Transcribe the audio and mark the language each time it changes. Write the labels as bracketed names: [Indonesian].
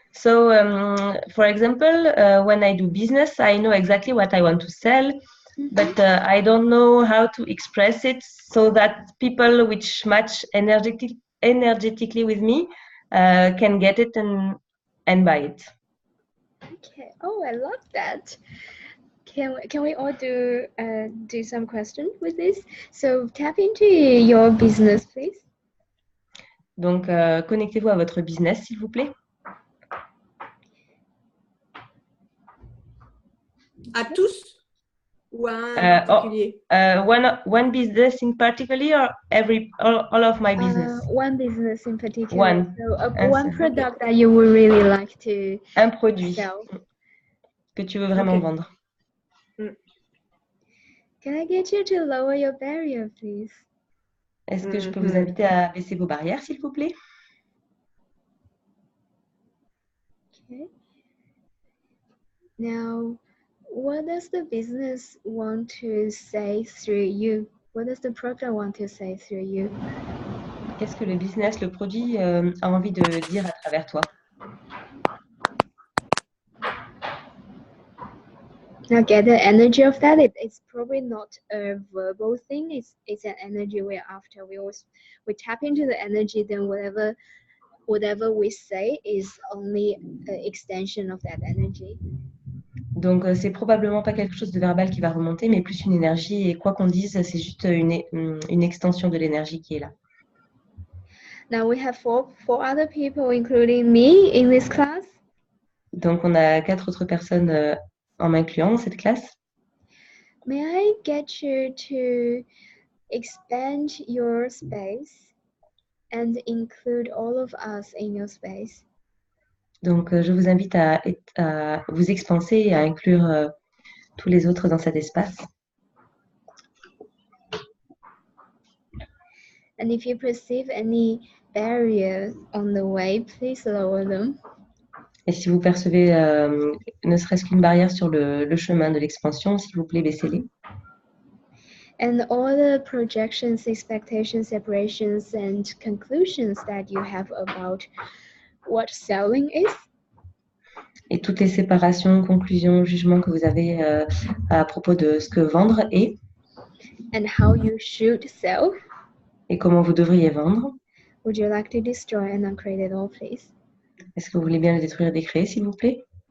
[English] So, for example, when I do business, I know exactly what I want to sell, but I don't know how to express it so that people which match energetically with me can get it and buy it. Okay. Oh, I love that. Can we all do some questions with this? So tap into your business, please. [French] Donc, connectez-vous à votre business, s'il vous plaît. À tous ou à un particulier? [English] One business in particular or all of my business? One business in particular. One. So one product that you would really like to [French] un produit [English] sell. [French] Que tu veux vraiment vendre. [English] Can I get you to lower your barrier, please? [French] Est-ce que je peux vous inviter à baisser vos barrières, s'il vous plaît? [English] Okay. Now, what does the business want to say through you? What does the product want to say through you? [French] Qu'est-ce que le business, le produit a envie de dire à travers toi? [English] Now, get the energy of that. It's probably not a verbal thing. It's an energy we're after. We tap into the energy. Then whatever we say is only an extension of that energy. [French] Donc, c'est probablement pas quelque chose de verbal qui va remonter, mais plus une énergie. Et quoi qu'on dise, c'est juste une extension de l'énergie qui est là. [English] Now we have four other people, including me, in this class. [French] Donc, on a 4 autres personnes en m'incluant dans cette classe. [English] May I get you to expand your space and include all of us in your space? [French] Donc, je vous invite à vous expanser et à inclure tous les autres dans cet espace. [English] And if you perceive any barriers on the way, please lower them. [French] Et si vous percevez ne serait-ce qu'une barrière sur le chemin de l'expansion, s'il vous plaît, baissez-les. [English] And all the projections, expectations, separations, and conclusions that you have about what selling is. [French] Et toutes les séparations, conclusions, jugements que vous avez à propos de ce que vendre est. [English] And how you should sell. [French] Et comment vous devriez vendre. [English] Would you like to destroy and uncreate it all, please? [French] Est-ce que vous voulez bien le détruire et décréer, s'il vous plaît?